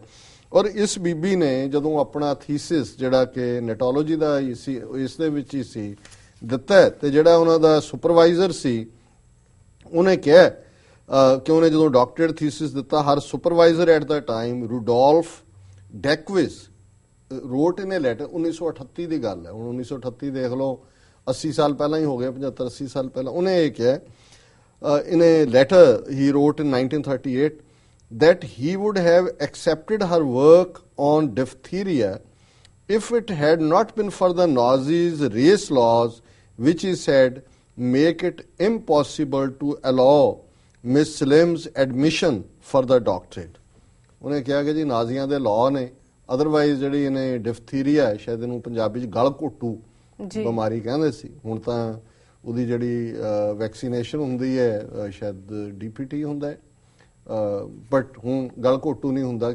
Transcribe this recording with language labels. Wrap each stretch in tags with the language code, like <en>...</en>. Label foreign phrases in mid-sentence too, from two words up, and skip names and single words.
<pa>ਔਰ ਇਸ ਬੀਬੀ ਨੇ ਜਦੋਂ ਆਪਣਾ ਥੀਸਿਸ ਜਿਹੜਾ ਕਿ ਨੈਟੋਲੋਜੀ ਦਾ ਹੀ ਸੀ ਇਸ ਦੇ ਵਿੱਚ ਹੀ ਸੀ ਦਿੱਤਾ, ਤੇ ਜਿਹੜਾ ਉਹਨਾਂ ਦਾ ਸੁਪਰਵਾਈਜ਼ਰ ਸੀ ਉਹਨੇ ਕਿਹਾ ਕਿ ਉਹਨੇ ਜਦੋਂ</pa> <en>doctorate thesis</en> <pa>ਦਿੱਤਾ, ਹਰ ਸੁਪਰਵਾਈਜ਼ਰ</pa> <en>at the time</en> <pa>ਰੂਡੋਲਫ ਡੈਕਵਿਸ</pa> <en>wrote in a letter</en> <pa>1938 ਦੀ ਗੱਲ ਹੈ। ਹੁਣ 1938 ਦੇਖ ਲਓ, 80 ਸਾਲ ਪਹਿਲਾਂ ਹੀ ਹੋ ਗਏ, 75-80 ਸਾਲ ਪਹਿਲਾਂ। ਉਹਨੇ ਇਹ ਕਿਹਾ</pa> <en>in a letter he wrote in 1938 that he would have accepted her work on diphtheria if it had not been for the Nazis' race laws, which he said make it impossible to allow Miss Slim's admission for the doctorate।</en> <pa>ਉਹਨੇ ਕਿਹਾ ਕਿ ਜੀ ਨਾਜ਼ੀਆਂ ਦੇ ਲਾਅ ਨੇ, ਅਦਰਵਾਈਜ਼ ਜਿਹੜੀ ਇਹਨੇ ਡਿਫਥੀਰੀਆ ਹੈ, ਸ਼ਾਇਦ ਇਹਨੂੰ ਪੰਜਾਬੀ 'ਚ ਗਲ ਘੋਟੂ ਬਿਮਾਰੀ ਕਹਿੰਦੇ ਸੀ, ਹੁਣ ਤਾਂ ਉਹਦੀ ਜਿਹੜੀ ਵੈਕਸੀਨੇਸ਼ਨ ਹੁੰਦੀ ਹੈ ਸ਼ਾਇਦ DPT ਹੁੰਦਾ ਹੈ, ਬਟ ਹੁਣ ਗਲ ਘੋਟੂ ਨਹੀਂ ਹੁੰਦਾ।</pa>